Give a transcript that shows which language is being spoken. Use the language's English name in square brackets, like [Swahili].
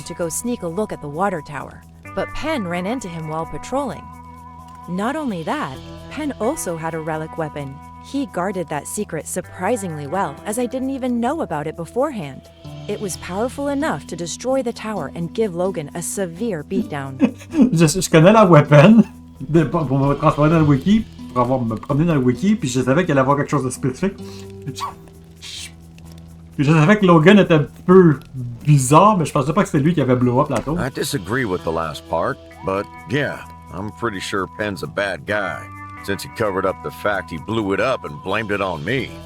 [English] own to go sneak a look at the water tower, but Penn ran into him while patrolling. Not only that, Penn also had a relic weapon. He guarded that secret surprisingly well, as I didn't even know about it beforehand. It was powerful enough to destroy the tower and give Logan a severe beatdown. [French] Je connais la weapon pour me transformer dans le wiki, pour me promener dans le wiki, puis je savais qu'elle allait avoir quelque chose de spécifique. Je savais que Logan était un petit peu bizarre, mais je pensais pas que c'était lui qui avait [English] blow up [French] la tour. [English] I disagree with the last part, but yeah, I'm pretty sure Penn's a bad guy, since he covered up the fact he blew it up and blamed it on me.